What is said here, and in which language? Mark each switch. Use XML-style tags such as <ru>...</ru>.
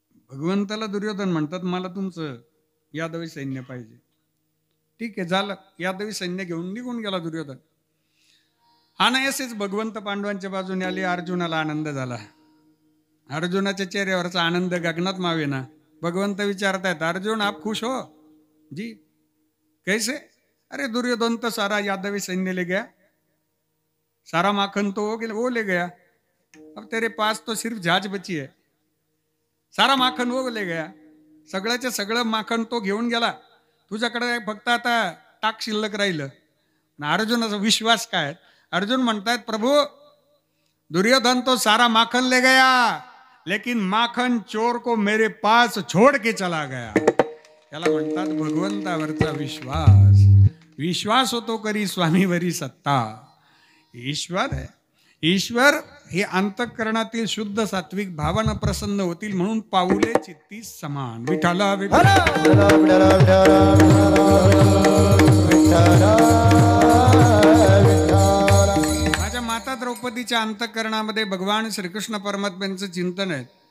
<mr>भगवंताला दुर्योधन म्हणतात मला तुमचं यादवी सैन्य पाहिजे. ठीक आहे झालं, यादवी सैन्य घेऊन निघून गेला दुर्योधन. अनायासेच भगवंत पांडवांच्या बाजूने आले. अर्जुनाला आनंद झाला. अर्जुनाच्या चेहऱ्यावरचा आनंद गगनात मावेना. भगवंत विचारतायत</mr> <hi>अर्जुन आप खुश हो जी? कैसे? अरे दुर्योधन तो सारा यादवी सैन्य ले गया, सारा माखन तो वो ले गया, अब तेरे पास तो सिर्फ जहाज बची है. सारा माखन वो ले गया,</hi> <mr>सगळ्याचे सगळं माखन तो घेऊन गेला, तुझ्याकडे फक्त आता टाक शिल्लक राहिलं. अर्जुनाचा विश्वास काय? अर्जुन म्हणतायत प्रभू</mr> <hi>दुर्योधन तो सारा माखन ले गया लेकिन माखन चोर को मेरे पास छोड़ के चला गया.</hi> <mr>याला म्हणतात भगवंतावरचा विश्वास. विश्वास होतो करी स्वामीवरी सत्ता. ईश्वर आहे. ईश्वर हे अंतःकरणातील शुद्ध सात्विक भावना प्रसन्न होतील म्हणून पाऊले चित्ती समान. विठाला माझ्या माता द्रौपदीच्या अंतःकरणामध्ये भगवान श्रीकृष्ण परमात्म्यांचं चिंतन आहे.</mr>